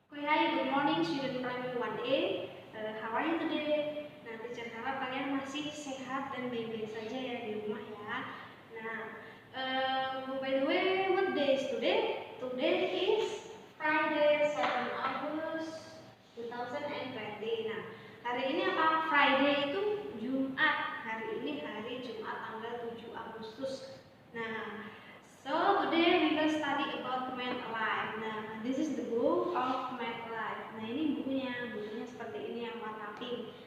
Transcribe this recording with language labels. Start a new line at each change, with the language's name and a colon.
English: Hi, good morning student primary 1A. How are you today?
Indonesian: Nah, teacher harap kalian masih sehat dan baik-baik saja ya di rumah ya.
English: Nah, by the way, what day is today? Today is Friday, 7 August 2020.
Indonesian: Nah, hari ini apa? Friday itu Jumat. Hari ini hari Jumat tanggal 7 Agustus.
English: Nah, so today we will study about Math Alive.
Indonesian: Nah,
English: this is the book of Math Alive.
Indonesian: Nah, ini bukunya seperti ini yang warna pink.